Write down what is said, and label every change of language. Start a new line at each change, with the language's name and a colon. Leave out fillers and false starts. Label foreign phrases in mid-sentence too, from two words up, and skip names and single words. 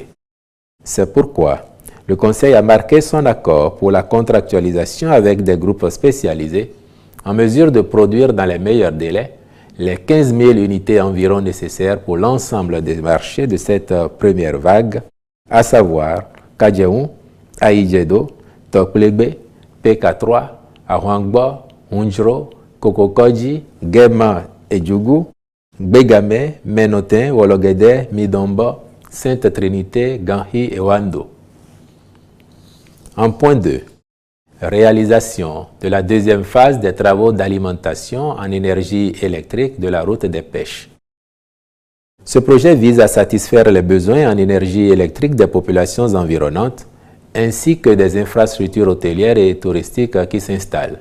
French: C'est pourquoi le Conseil a marqué son accord pour la contractualisation avec des groupes spécialisés en mesure de produire dans les meilleurs délais les 15 000 unités environ nécessaires pour l'ensemble des marchés de cette première vague, à savoir Kadjeou, Aïdjedo, Toklegbe, PK3, Ahwangbo, Unjro, Kokokoji, Gema et Djougou, Begame, Menotin, Wologede, Midombo, Sainte Trinité, Ganhi et Wando. En point 2, réalisation de la deuxième phase des travaux d'alimentation en énergie électrique de la route des pêches. Ce projet vise à satisfaire les besoins en énergie électrique des populations environnantes ainsi que des infrastructures hôtelières et touristiques qui s'installent.